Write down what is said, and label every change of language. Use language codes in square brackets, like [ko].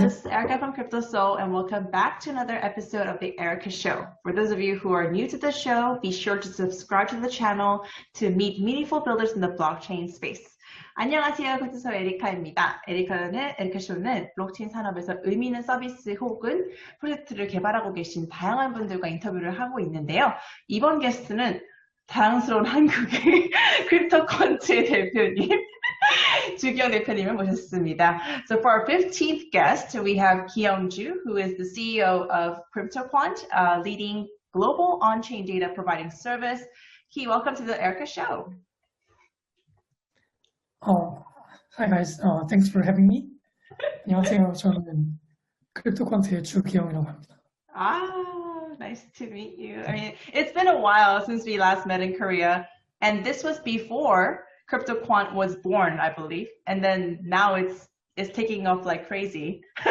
[en] Erica from Crypto Soul, and welcome back to another episode of the Erica Show. For those of you who are new to the show, be sure to subscribe to the channel to meet meaningful builders in the blockchain space. [ko] 안녕하세요. 크립토 소울 에리카입니다. 에리카쇼는 블록체인 산업에서 의미 있는 서비스 혹은 프로젝트를 개발하고 계신 다양한 분들과 인터뷰를 하고 있는데요. 이번 게스트는 자랑스러운 한국의 크립토퀀트의 대표님, 주기영 대표님을 모셨습니다. [en] So for our 15th guest, we have Kyung-ju, who is the CEO of Cryptoquant, leading global on-chain data providing service. Key, welcome to the Erica Show. Hi guys, thanks for having me. [ko] 안녕하세요. 저는 크립토퀀트의 주기영이라고 합니다. [en] Nice to meet you. I mean, it's been a while since we last met in Korea, and this was before Cryptoquant was born, I believe, and then now it's taking off like crazy.